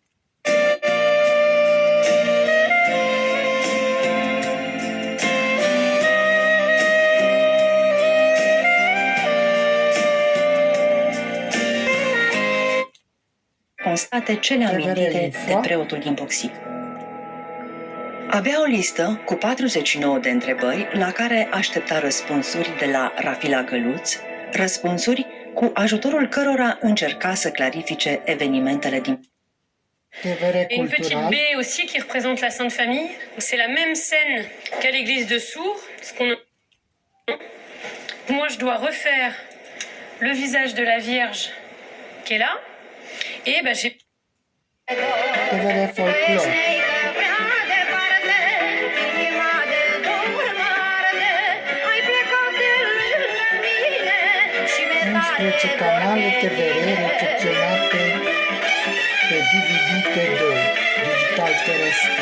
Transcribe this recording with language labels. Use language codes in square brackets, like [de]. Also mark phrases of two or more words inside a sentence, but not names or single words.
[ro] Constate cele amintite de preotul din Boxic. Avea o listă cu 49 de întrebări la care aștepta răspunsuri de la Rafila Găluț, răspunsuri cu ajutorul cărora încerca să clarifice evenimentele din TVR [fr] Et une petite [ro] Cultural. [fr] baie aussi qui représente la Sainte Famille. C'est la même scène qu'à l'église de Sours. Moi, je dois refaire le visage de la Vierge qui est là. Et ben, j'ai [ro] TVR Folclor. 11 canale TVR recepționate pe DVD T2, digital terestru.